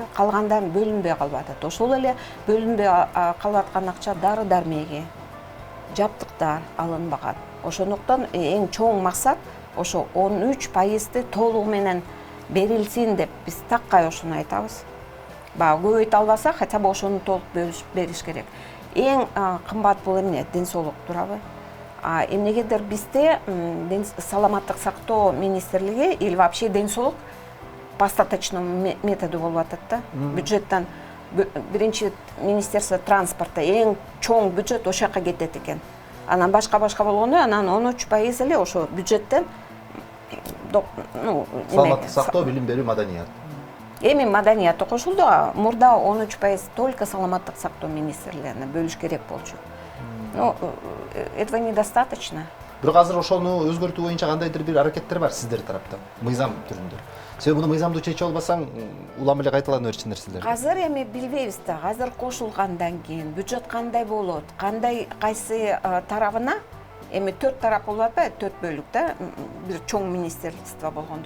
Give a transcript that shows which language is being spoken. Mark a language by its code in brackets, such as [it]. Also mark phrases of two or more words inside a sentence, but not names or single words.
[ky] Калгандары бөлүнбөй калып атат. Ошол эле бөлүнбөй калып аткан акча дары-дармеги, жабдыктар алынбаган. Ошондуктан эң чоң максат ошо 13%ды толугу менен берилсин деп биз таккай ошону айтабыз. Баягы көбөйтө албаса, [ru] хотя бы [ky] ошону толук бериш керек. Эң кымбат бул эмне? Ден соолук турабы? Эмнегедир бизде саламаттык сактоо министрлиги [ru] или вообще [ky] ден соолук [ru] по остаточному методу [ky] болуп атат да. Бюджеттен биринчи [ru] министерство транспорта [ky] эң чоң бюджет ошол жака кетет экен. Анан башка болгондо анан 13% эле ошо бюджеттен саламаттык сактоо, билим берүү, маданият. Эми маданият кошулду, мурда 13% только саламаттык сактоо министрлигине бөлүш керек болчу. [ru] Но этого недостаточно. [ky] Бирок азыр ошону өзгөртүү боюнча кандайдыр бир аракеттер бар сиздер тараптан, мыйзам түрүндө. Сен муну мыйзамды чечип албасаң, улам эле кайталанып берчү нерселер. Азыр эми билбейбиз да, азыр кошулгандан кийин бюджет кандай болот, кайсы тарабына, эми 4 тарап болуп атпайбы, 4 бөлүк да, бир чоң министрликство болгондо.